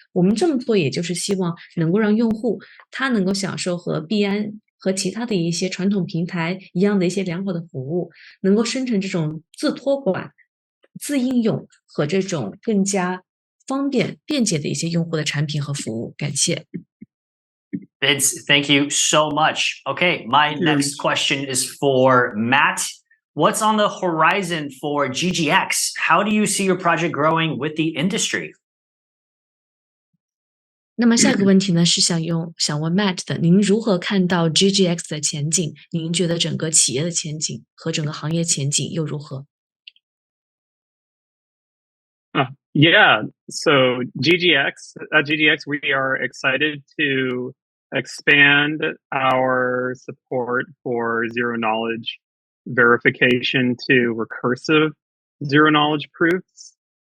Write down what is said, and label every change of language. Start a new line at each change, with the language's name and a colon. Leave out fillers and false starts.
Chinese: 我们这么做也就是希望能够让用户他能够享受和币安和其他的一些传统平台一样的一些良好的服务，能够生成这种自托管、自应用和这种更加便捷的一些用户的产品和服务。感谢。
English: Vince, thank you so much. Okay, my next question is for Matt. What's on the horizon for GGX? How do you see your project growing with the industry?
Chinese: 那么下一个问题呢，是想问 Matt 的，您如何看到 GGX 的前景？您觉得整个企业的前景和整个行业前景又如何？
English: Yeah, so GGX, at GGX, we are excited to expand our support for zero knowledge verification to recursive zero knowledge proofs.